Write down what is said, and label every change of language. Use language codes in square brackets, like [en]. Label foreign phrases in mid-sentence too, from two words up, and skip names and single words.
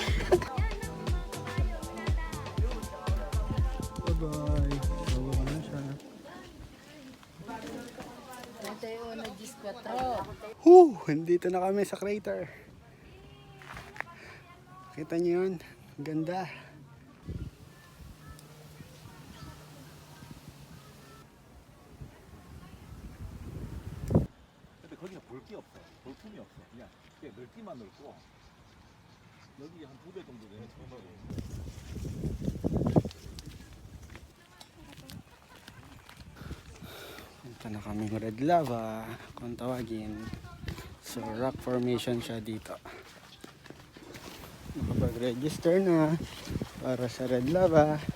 [en] Bye-bye. [tl] Bawag na siya. Nandito na kami sa crater. Kita niyo yun? Ganda. [ko] 거기가 볼 게 없어. 볼품이 없어. 그냥 넓기만 넓고 여기 한 2배 정도 되는 정말로. [tl] Punta na kaming [en] red lava [tl] kung tawagin. So [en] rock formation [tl] siya dito. Nakapag-register na para sa [en] red lava.